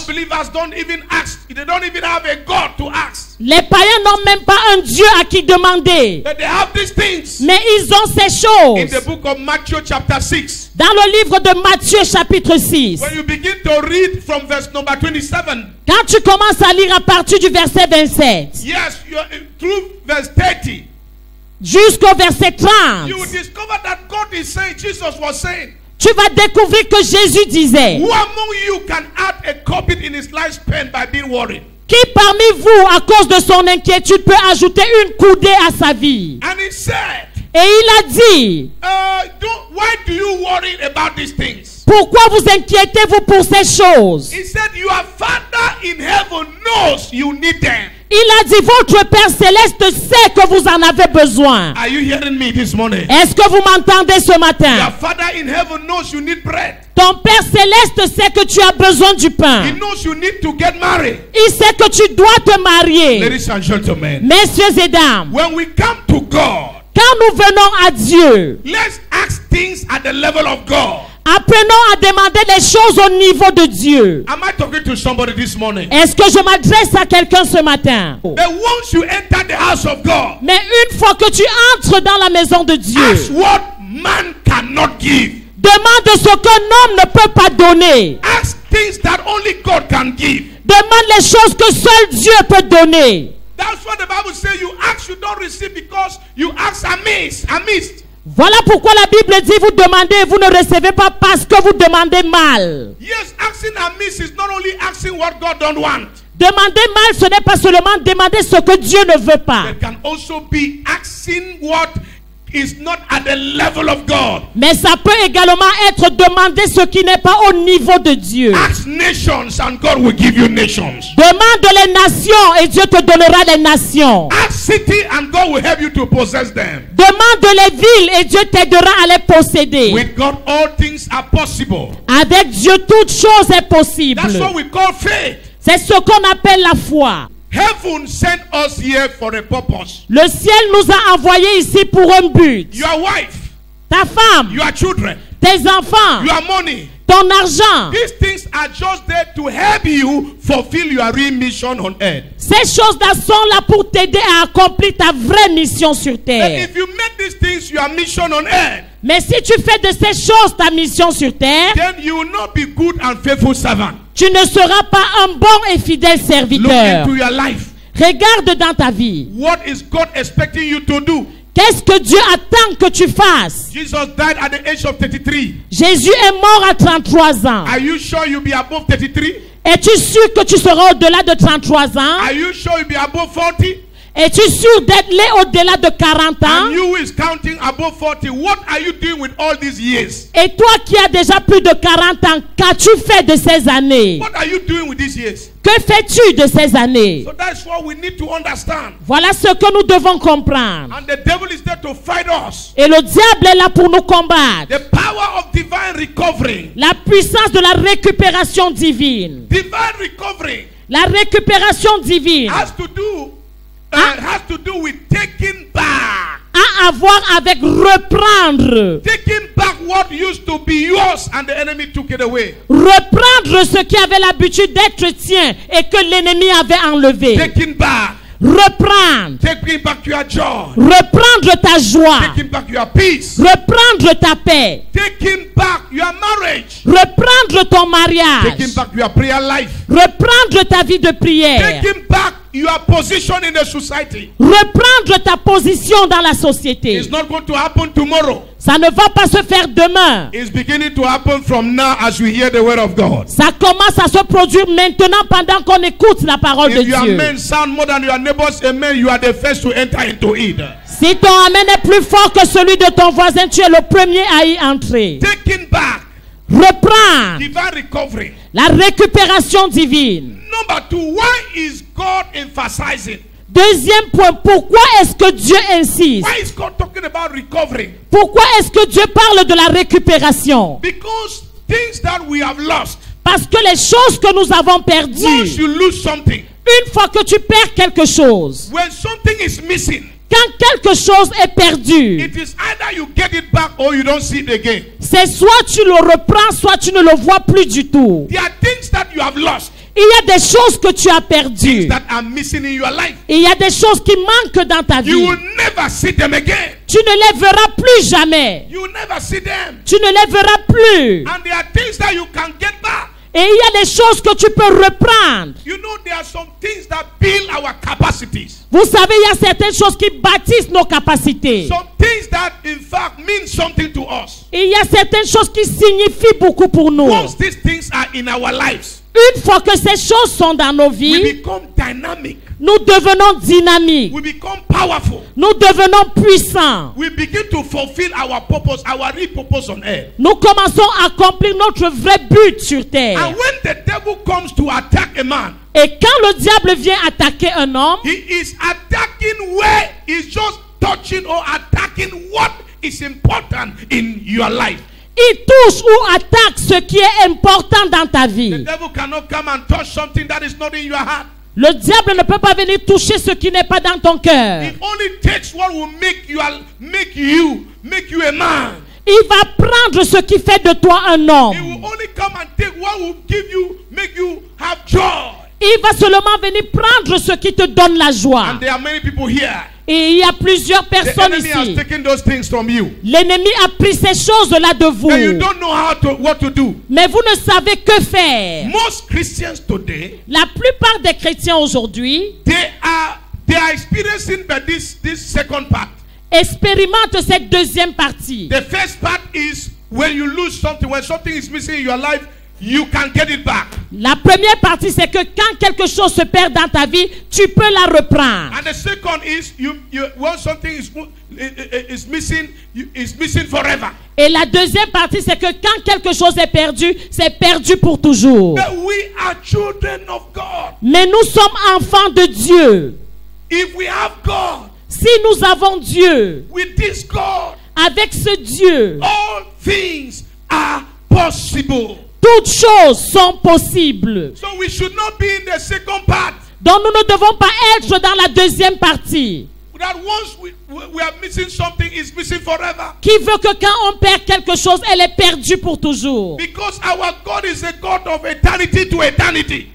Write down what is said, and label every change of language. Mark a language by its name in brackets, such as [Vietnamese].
[English] Unbelievers don't even ask. They don't even have a God to ask. [French] Les païens n'ont même pas un Dieu à qui demander. [English] But they have these things. [French] Mais ils ont ces [English] In the [French] choses. [English] book of Matthew chapter 6. [French] Dans le livre de Matthieu chapitre 6. [English] When you begin to read from verse number 27. [French] Quand tu commences à lire à partir du verset 27 [English] Yes, through verse 30. [French] jusqu'au verset 30, [English] You will discover that God is saying, Jesus was saying, [French] tu vas découvrir que Jésus disait: [English] who among you can add a cubit in his lifespan by being worried? [French] qui parmi vous, à cause de son inquiétude, peut ajouter une coudée à sa vie? [English] And he said, [French] Et il a dit: [English] why do you worry about these things? [French] pourquoi vous inquiétez-vous pour ces choses? [English] He said, your Father in heaven knows you need them. [French] Il a dit: votre Père Céleste sait que vous en avez besoin. [English] Are you hearing me this morning? [French] Est-ce que vous m'entendez ce [English] Your [French] matin? [English] Father in heaven knows you need bread. [French] Ton Père Céleste sait que tu as besoin du [English] He [French] pain. [English] knows you need to get married. [French] Il sait que tu dois te marier. [English] Ladies and gentlemen, [French] Messieurs et dames, [English] when we come to God, [French] quand nous venons à Dieu, [English] let's ask things at the level of God. [French] apprenons à demander les choses au niveau de Dieu. [English] Am I talking to somebody this morning? [French] Est-ce que je m'adresse à quelqu'un ce matin? [English] But once you enter the house of God, [French] Mais une fois que tu entres dans la maison de Dieu, [English] ask what man cannot give. [French] demande ce qu'un homme ne peut pas donner. [English] Ask things that only God can give. [French] Demande les choses que seul Dieu peut donner. [English] That's what the Bible says. You ask, you don't receive because you ask amiss. [French] Voilà pourquoi la Bible dit: vous demandez et vous ne recevez pas parce que vous demandez mal. [English] Yes, asking amiss is not only asking what God don't want. [French] Demander mal, ce n'est pas seulement demander ce que Dieu ne veut pas, [English] It can also be asking what is not at the level of God. [French] mais ça peut également être demander ce qui n'est pas au niveau de Dieu. [English] Ask nations and God will give you nations. [French] Demande les nations et Dieu te donnera les nations. [English] Ask city and God will help you to possess them. [French] Demande les villes et Dieu t'aidera à les posséder. [English] With God, all things are possible. [French] Avec Dieu, toute chose est possible. [English] That's what we call faith. [French] C'est ce qu'on appelle la foi. [English] Heaven sent us here for a purpose. [French] Le ciel nous a envoyés ici pour un but. [English] Your wife, [French] Ta femme, [English] your children, [French] tes enfants, [English] your money. [French] ton argent. [English] These things are just there to help you fulfill your real mission on earth. [French] Ces choses-là sont là pour t'aider à accomplir ta vraie mission sur [English] But [French] terre. [English] if you make these things your mission on earth, [French] Mais si tu fais de ces choses ta mission sur terre, [English] then you will not be good and faithful servant. [French] tu ne seras pas un bon et fidèle [English] Look [French] serviteur. [English] into your life. [French] Regarde dans ta vie. [English] What is God expecting you to do? [French] Qu'est-ce que Dieu attend que tu fasses? [English] Jesus died at the age of 33. [French] Jésus est mort à 33 ans. [English] Are you sure you'll be above 33? [French] Es-tu sûr que tu seras au-delà de 33 ans? [English] Are you sure you'll be above 40? [French] Es-tu sûr d'être là au-delà de 40 ans? [English] And you who is counting above 40, what are you doing with all these years? [French] Et toi qui as déjà plus de 40 ans, qu'as-tu fait de ces années? [English] What are you doing with these years? [French] Que fais-tu de ces années? [English] So that's what we need to understand. [French] Voilà ce que nous devons comprendre. [English] And the devil is there to fight us. [French] Et le diable est là pour nous combattre. [English] The power of divine recovery. [French] La puissance de la récupération divine. [English] Divine recovery [French] La récupération divine [English] has to do with taking back. [French] a à voir avec reprendre. [English] Taking back what used to be yours and the enemy took it away. [French] Reprendre ce qui avait l'habitude d'être tien et que l'ennemi avait enlevé. [English] Taking back. [French] Reprendre. [English] Taking back your joy. [French] Reprendre ta joie. [English] Taking back your peace. [French] Reprendre ta paix. [English] Taking back your marriage. [French] Reprendre ton mariage. [English] Taking back your prayer life. [French] Reprendre ta vie de prière. [English] Taking back your position in the society. [French] Reprendre ta position dans la société. [English] It's not going to happen tomorrow. [French] Ça ne va pas se faire demain. [English] It's beginning to happen from now as we hear the word of God. [French] Ça commence à se produire maintenant pendant qu'on écoute la parole de [English] If your [French] Dieu. [English] amen sound more than your neighbor's amen, you are the first to enter into it. [French] Si ton amen est plus fort que celui de ton voisin, tu es le premier à y entrer. [English] Taking back. [French] Reprendre [English] Divine recovery. [French] la récupération divine. [English] Number 2, why is God emphasizing? [French] Deuxième point, pourquoi est-ce que Dieu insiste? [English] Why is God talking about recovery? [French] Pourquoi est-ce que Dieu parle de la récupération? [English] Because things that we have lost, [French] Parce que les choses que nous avons [English] once [French] perdues, [English] you lose something, [French] une fois que tu perds quelque chose, [English] when something is missing, [French] quand quelque chose est perdu, [English] it is either you get it back or you don't see it again. [French] c'est soit tu le reprends, soit tu ne le vois plus du tout. [English] There are things that you have lost, [French] Il y a des choses que tu as perdues. [English] things that are missing in your life. [French] Il y a des choses qui manquent dans ta [English] You [French] vie. [English] will never see them again. [French] Tu ne les verras plus jamais. [English] You will never see them. [French] Tu ne les verras plus. [English] And there are things that you can get back. [French] Et il y a des choses que tu peux reprendre. [English] You know, there are some things that build our capacities. [French] Vous savez, il y a certaines choses qui bâtissent nos capacités. [English] Some things that, in fact, mean something to us. [French] Et il y a certaines choses qui signifient beaucoup pour nous. [English] Once these things are in our lives, [French] Une fois que ces choses sont dans nos [English] we [French] vies, [English] become dynamic. [French] nous devenons dynamiques. [English] We become powerful. [French] Nous devenons puissants. [English] We begin to fulfill our purpose, our real purpose on earth. [French] Nous commençons à accomplir notre vrai but sur terre. [English] And when the devil comes to attack a man, [French] Et quand le diable vient attaquer un homme, [English] he is attacking where he's just touching or attacking what is important in your life. [French] il touche ou attaque ce qui est important dans ta [English] The [French] vie. [English] devil cannot come and touch something that is not in your heart. [French] Le diable ne peut pas venir toucher ce qui n'est pas dans ton cœur. [English] It only takes what will make you a man. [French] Il va prendre ce qui fait de toi un [English] He [French] homme. [English] will only come and take what will make you have joy. [French] Il va seulement venir prendre ce qui te donne la joie. [English] And there are many people here. [French] Et il y a plusieurs [English] The [French] personnes [English] enemy has [French] ici. [English] taken those things from you. [French] L'ennemi a pris ces choses-là de vous. [English] And you don't know what to do. [French] Mais vous ne savez que faire. [English] Most Christians today, [French] La plupart des chrétiens aujourd'hui [English] they are experiencing by this second part. [French] expérimentent cette deuxième partie. [English] The first part is when you lose something, when something is missing in your life, you can get it back. [French] La première partie, c'est que quand quelque chose se perd dans ta vie, tu peux la reprendre. [English] And the second is when something is missing, it's missing forever. [French] Et la deuxième partie, c'est que quand quelque chose est perdu, c'est perdu pour toujours. [English] But we are children of God. [French] Mais nous sommes enfants de Dieu. [English] If we have God, [French] Si nous avons Dieu, [English] with this God, [French] avec ce Dieu, [English] all things are possible. [French] toutes choses sont possibles. [English] So we should not be in the second part. [French] Donc nous ne devons pas être dans la deuxième partie. [English] That once we are missing something, it's missing forever. [French] Qui veut que quand on perd quelque chose, elle est perdue pour toujours. [English] Because our God is a God of eternity to eternity.